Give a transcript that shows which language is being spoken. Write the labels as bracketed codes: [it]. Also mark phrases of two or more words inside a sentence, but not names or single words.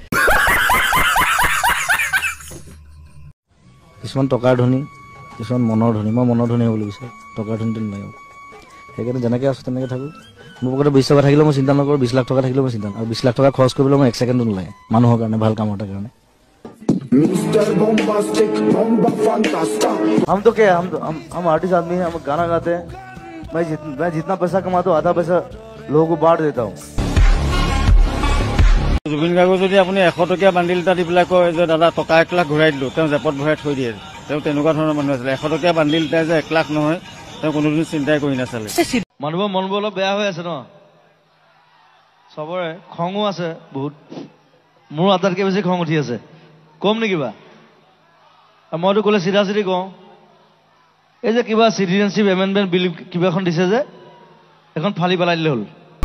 [as] কিছুমান টকাৰ ধনী কিছুমান মনৰ ধনী মই মনৰ ধনী হ'বলৈ বিচাৰোঁ টকাৰ ধনীটো নালাগে সেইকাৰণে যেনেকৈ আছোঁ তেনেকৈ থাকোঁ মোৰ পকেটত 20 টকা থাকিলেও মই চিন্তা নকৰোঁ 20 লাখ টকা থাকিলেও মই চিন্তা আৰু 20 লাখ টকা খৰচ কৰিবলৈ মই 1 ছেকেণ্ডো নালাগে মানুহৰ কাৰণে ভাল কামৰ কাৰণে [hi] हम तो क्या हम आर्टिस्ट आदमी हैं हम गाना गाते हैं मैं जितना पैसा कमाता हूँ आधा पैसा लोगों को बांट देता हूँ [as] জুবিন গাৰ্গক যদি আপুনি 100 টকীয়া বান্ডিল এটা দি পেলাই কয় যে দাদা টকা 1 লাখ ঘূৰাই দিলোঁ তেওঁ জেপত ভৰাই থৈ দিয়ে তেওঁ তেনেকুৱা ধৰণৰ মানুহ আছিলে 100 টকীয়া বান্ডিল এটা যে 1 লাখ নহয় তেওঁ কোনোদিন চিন্তাই কৰি নাচালে মানুহৰ মনবোৰ অলপ বেয়া হৈ আছে ন চবৰে খঙো আছে বহুত মোৰ আটাইতকৈ বেছি খং উঠি আছে কম নে কিবা মইতো ক'লে চিধা চিধি কওঁ এই যে কিবা [en] citizenship amendment bill [as] কিবা এখন দিছে যে এখন ফালি পেলাই দিলে হ'ল